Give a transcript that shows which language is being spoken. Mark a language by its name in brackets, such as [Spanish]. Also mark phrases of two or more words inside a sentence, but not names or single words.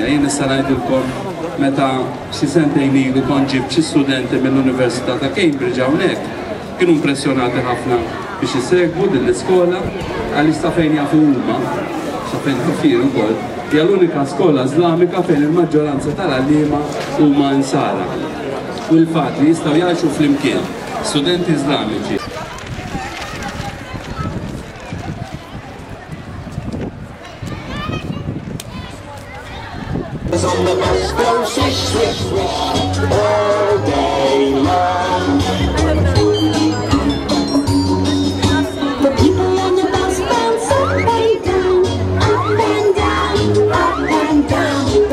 [Maltese] Jien nista' ngħidilkom meta xi sentejn ilu kont ġibt xi studenti mill-Università ta' Cambridge hawnhekk kienu impressjonati ħafna biex isegwu din l-iskola għaliex ta' fejn jafu huma, sa fejn tifir ukoll, hija l-unika skola Żlamika fejn il-maġġoranza tal-għalliema huma nsara. U l-fatt li jistgħu jgħixu flimkien studenti Żlamiċi. [English] On the bus go swish, swish, swish all day long. The people on the bus bounce up and down, up and down, up and down.